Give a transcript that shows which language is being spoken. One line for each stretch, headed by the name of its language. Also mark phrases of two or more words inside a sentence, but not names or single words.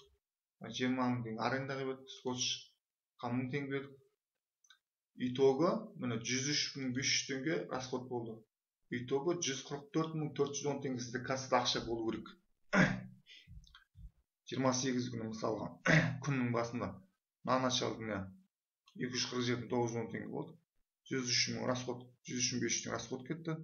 Kazakh: 20.000 теңге арендаға бердік. Скотч 1000 теңге бердік. Итогы міне 103.500 теңге расход болды. Итогы 144.410 теңге сізде кассада ақша болу керек. 28 күні мысалға күннің басында
Russian: на начало дня
Kazakh: 247.910 теңге болды. 103.000 расход, 103.500 теңге расход кетті.